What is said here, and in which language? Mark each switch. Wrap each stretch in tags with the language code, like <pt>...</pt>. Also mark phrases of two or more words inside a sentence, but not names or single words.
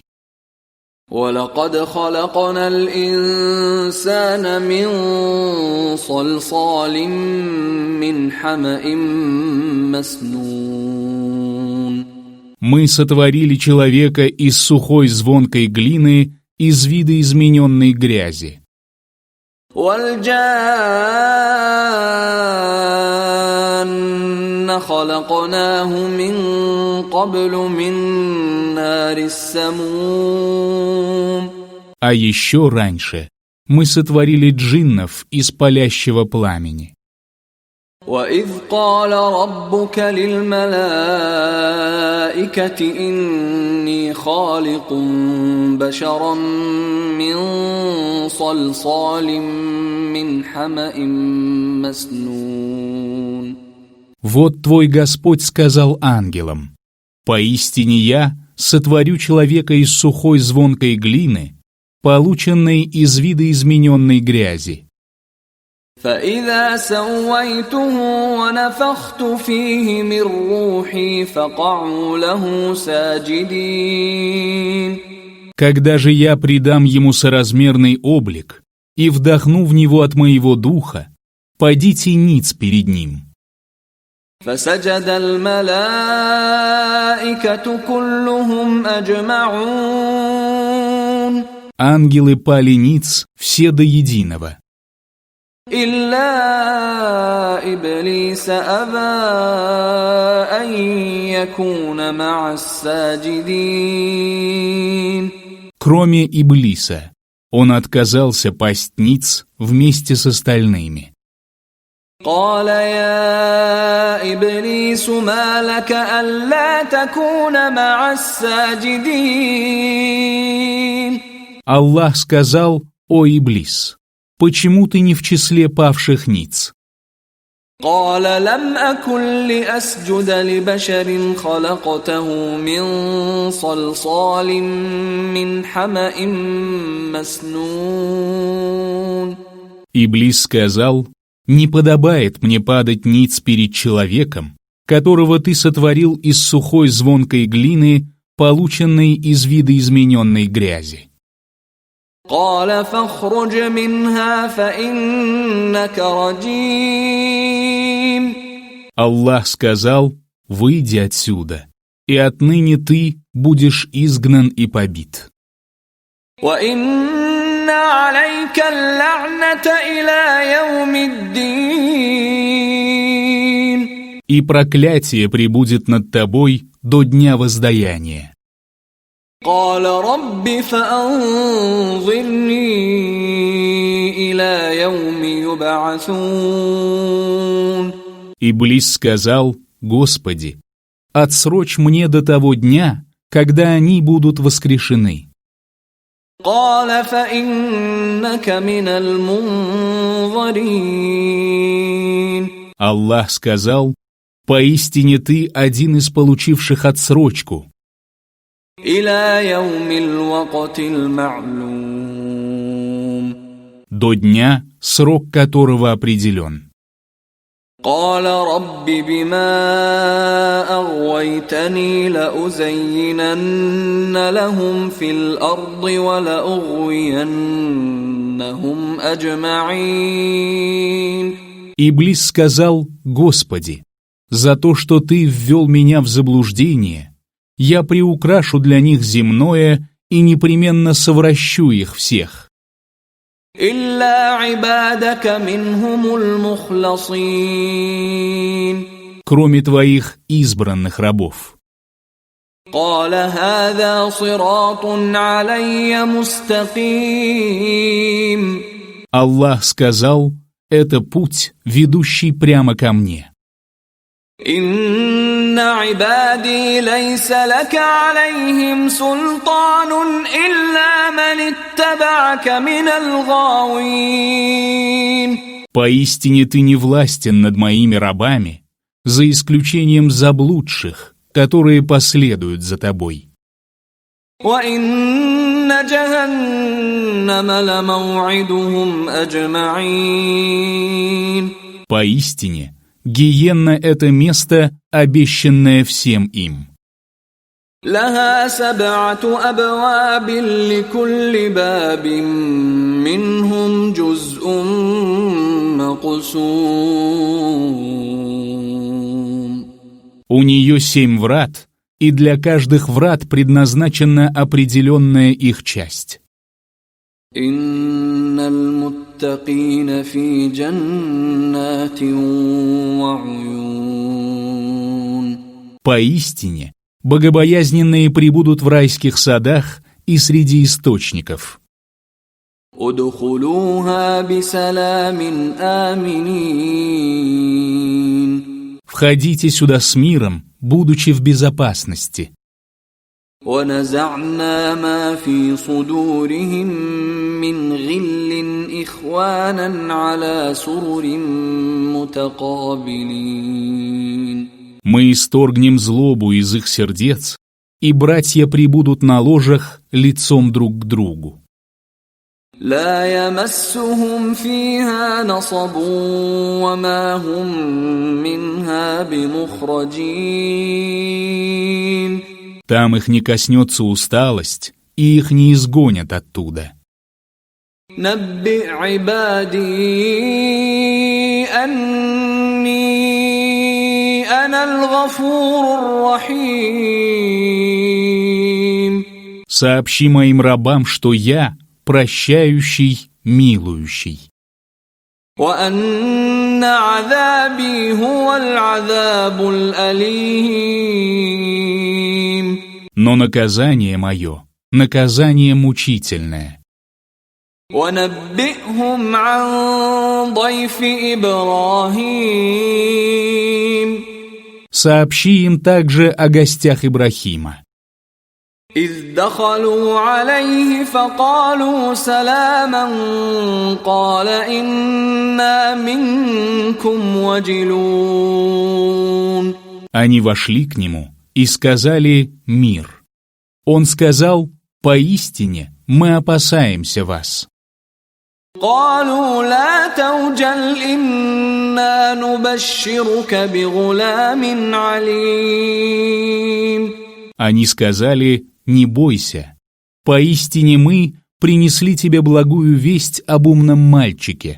<ar>وَلَقَدْ خَلَقْنَا الْإِنسَانَ مِنْ صَلْصَالٍ مِّنْ حَمَإٍ مَّسْنُونٍ.</ar> <ru>Мы сотворили человека из сухой звонкой глины, из видоизмененной грязи.</ru> <ar>وَالْجَانَّ خَلَقْنَاهُ مِنْ قَبْلُ مِنْ نَارِ السَّمُومِ.</ar> <ru>А еще раньше мы сотворили джиннов из палящего пламени.</ru> <ar>وَإِذْ قَالَ رَبُّكَ لِلْمَلَائِكَةِ إِنِّي خَالِقٌ بَشَرًا مِّن صَلْصَالٍ مِّنْ حَمَإٍ مسنون.</ar> <ru>Вот твой Господь сказал ангелам: «Поистине я сотворю человека из сухой звонкой глины, полученной из видоизмененной грязи».</ru> <ar>فَإِذَا سَوَّيْتُهُ وَنَفَخْتُ فِيهِ مِنْ رُوحِي فَقَعُوا لَهُ سَاجِدِينَ.</ar> <ru>Когда же я придам ему соразмерный облик и вдохну в него от моего духа, падите ниц перед ним.</ru> <ar>فَسَجَدَ الْمَلَائِكَةُ كُلُّهُمْ أَجْمَعُونَ.</ar> <ru>Ангелы пали ниц все до единого.</ru> <ar>إِلَّا إِبْلِيسَ أَبَى أَن يَكُونَ مَعَ السَّاجِدِينَ.</ar> <ru>Кроме Иблиса, он отказался пасть ниц вместе с остальными.</ru> <ar>قال يا إبليس ما لك ألا تكون مع الساجدين.</ar> <ru>Аллах сказал: «О Иблис, почему ты не в числе павших ниц?»</ru> <ar>قال لم أكن لأسجد لبشر خلقته من صلصال من حمأ مسنون.</ar> <ru>Иблис сказал: «Не подобает мне падать ниц перед человеком, которого ты сотворил из сухой звонкой глины, полученной из видоизмененной грязи.</ru> <ar>قال فاخرج منها فإنك رجيم.</ar> <ru>Аллах сказал: «Выйди отсюда, и отныне ты будешь изгнан и побит».</ru> <ar>وإن عليك اللعنة إلى يوم الدين.</ar> <ru>И проклятие пребудет над тобой до дня воздаяния.</ru> <ar>قال رب فأنظرني إلى يوم يبعثون.</ar> <ru>Иблис сказал: «Господи, отсрочь мне до того дня, когда они будут воскрешены».</ru> <ar>قال فإنك من المنظرين.</ar> <ru>Аллах сказал: «Поистине ты один из получивших отсрочку</ru> <ar>إلى يوم الوقت المعلوم.</ar> <ru>до дня, срок которого определен».</ru> <ar>قال رب بما أغويتني لأزينن لهم في الأرض ولأغوينهم أجمعين.</ar> <ru>Иблис сказал: «Господи, за то, что ты ввел меня в заблуждение, я приукрашу для них земное и непременно совращу их всех.</ru> <ar>إلا عبادك منهم المخلصين.</ar> <ru>Кроме твоих избранных рабов».</ru> <ar>قال هذا صراط علي مستقيم.</ar> <ru>Аллах сказал: «Это путь, ведущий прямо ко мне».</ru> <ar>إن عبادي ليس لك عليهم سلطان إلا من اتبعك من الغاوين.</ar> <ru>«Поистине ты не властен над моими рабами, за исключением заблудших, которые последуют за тобой».</ru> <ar>وإن جهنم لموعدهم أجمعين.</ar> <ru>«Поистине, гиенна — это место, обещанное всем им.</ru> <ar>لها 7 أبواب لكل باب منهم جزء مقسوم.</ar> <ru>У нее 7 врат, и для каждых врат предназначена определенная их часть.</ru> <ar>إن المتقين في جنات وعيون.</ar> <ru>Поистине, богобоязненные пребудут в райских садах и среди источников.</ru> <ar>ادخلوها بسلام آمنين.</ar> <ru>Входите сюда с миром, будучи в безопасности.</ru> <ar>ونزعنا ما في صدورهم من غل إخوانا على سرر متقابلين.</ar> <ru>Мы исторгнем злобу из их сердец, и братья пребудут на ложах лицом друг к другу.</ru> <ar>لا يمسهم فيها نصب وما هم منها بمخرجين.</ar> <ru>Там их не коснется усталость, и их не изгонят оттуда.</ru> <ar>نبئ عبادي أني أنا الغفور الرحيم.</ar> <ru>Сообщи моим рабам, что я прощающий, милующий.</ru> <ar>وأن عذابي هو العذاب الأليم.</ar> <ru>Но наказание мое, наказание мучительное.</ru> <ar>ونبئهم عن ضيف إبراهيم.</ar> <ru>Сообщи им также о гостях Ибрахима.</ru> <ar>إذ دخلوا عليه فقالوا سلاما قال إنا منكم وجلون.</ar> <ru>Они вошли к нему и сказали «Мир». Он сказал: «Поистине мы опасаемся вас».</ru> <ar>قالوا لا توجل إنا نبشرك بغلام عليم.</ar> <ru>Они сказали: «Не бойся, поистине мы принесли тебе благую весть об умном мальчике».</ru>